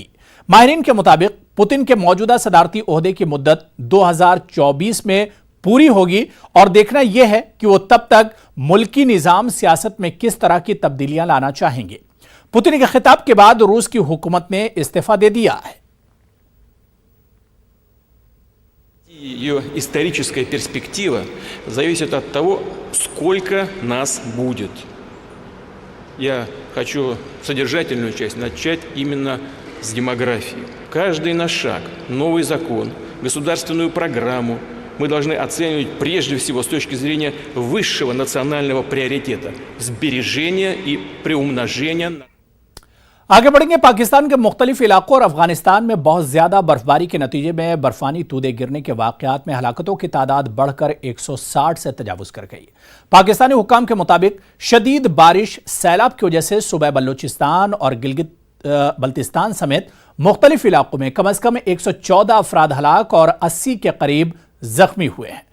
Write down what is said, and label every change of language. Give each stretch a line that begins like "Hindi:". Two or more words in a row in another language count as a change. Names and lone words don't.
Urdu: ماہرین کے مطابق پوتن کے موجودہ صدارتی عہدے کی مدت 2024 میں پوری ہوگی اور دیکھنا یہ ہے کہ وہ تب تک ملکی نظام سیاست میں کس طرح کی تبدیلیاں لانا چاہیں گے. پوتن کے خطاب کے بعد روس کی حکومت نے استعفیٰ دے دیا ہے.
Russian: Ее историческая перспектива зависит от того, сколько нас будет. Я хочу содержательную часть начать именно с демографии. Каждый наш шаг, новый закон, государственную программу мы должны оценивать прежде всего с точки зрения высшего национального приоритета – сбережения и приумножения.
Urdu: آگے بڑھیں گے. پاکستان کے مختلف علاقوں اور افغانستان میں بہت زیادہ برفباری کے نتیجے میں برفانی تودے گرنے کے واقعات میں ہلاکتوں کی تعداد بڑھ کر 160 سے تجاوز کر گئی. پاکستانی حکام کے مطابق شدید بارش، سیلاب کی وجہ سے صوبہ بلوچستان اور گلگت بلتستان سمیت مختلف علاقوں میں کم از کم 114 افراد ہلاک اور 80 کے قریب زخمی ہوئے ہیں.